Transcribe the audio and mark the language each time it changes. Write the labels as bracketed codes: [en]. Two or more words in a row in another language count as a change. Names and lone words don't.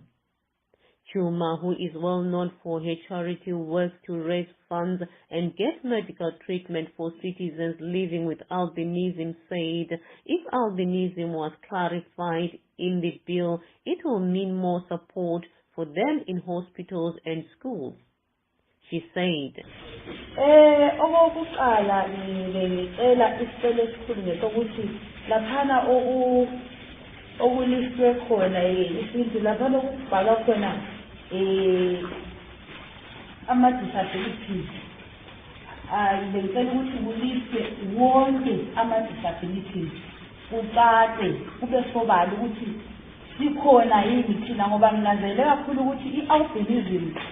[en] Chuma, who is well known for her charity work to raise funds and get medical treatment for citizens living with albinism, said if albinism was clarified in the bill, it will mean more support for them in hospitals and schools. She said, [zu] okokuqala ngicela isicelo esikhulu ngesokuthi laphana okulistwe khona isintu laphana okubhalwa khona ama-disabilities bengicela ukuthi kulistwe wonke ama-disabilities kucace kube sobala ukuthi sikhona yini thina ngoba nginanzelele kakhulu ukuthi i-albinism